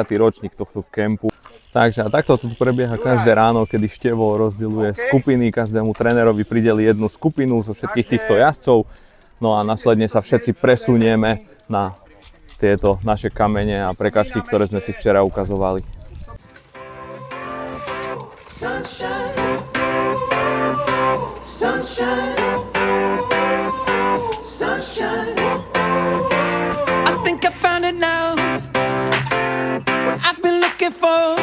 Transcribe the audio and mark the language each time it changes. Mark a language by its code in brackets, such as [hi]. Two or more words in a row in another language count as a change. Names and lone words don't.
[sk] ročník tohto kempu. Takže a takto tu prebieha každé ráno, kedy Števo rozdeľuje skupiny, každému trénerovi prideli jednu skupinu zo všetkých týchto jazdcov. No a následne sa všetci presunieme na tieto naše kamene a prekažky, ktoré sme si včera ukazovali. [en] Sunshine, sunshine, sunshine. I think I found it now. What I've been looking for.